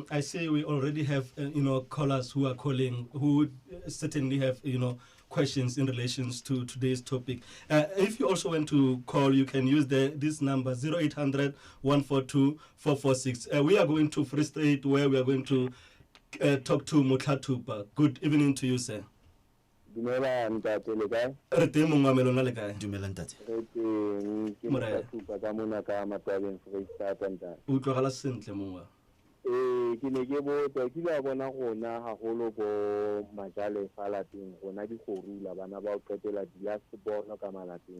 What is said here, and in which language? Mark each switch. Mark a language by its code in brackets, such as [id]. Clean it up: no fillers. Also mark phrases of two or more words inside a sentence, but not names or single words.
[en] I see we already have callers who are calling who certainly have questions in relations to today's topic. If you also want to call, you can use this number 0800 142 446. We are going to Free State, where we are going to talk to Motha. Good evening to you, sir. [st] Dumela ntate le kae? Re teng mongwe wa melona le kae? Dumela ntate. Re teng ke Morena. Motha ka mona ka Matwabeng Freestata ntate. O utlwagala sentle mongwe. Ke ne ke botsa ke la bona gona haholo bo majale fa lapeng gona di gorula bana ba o qetela di last bona ka malapeng.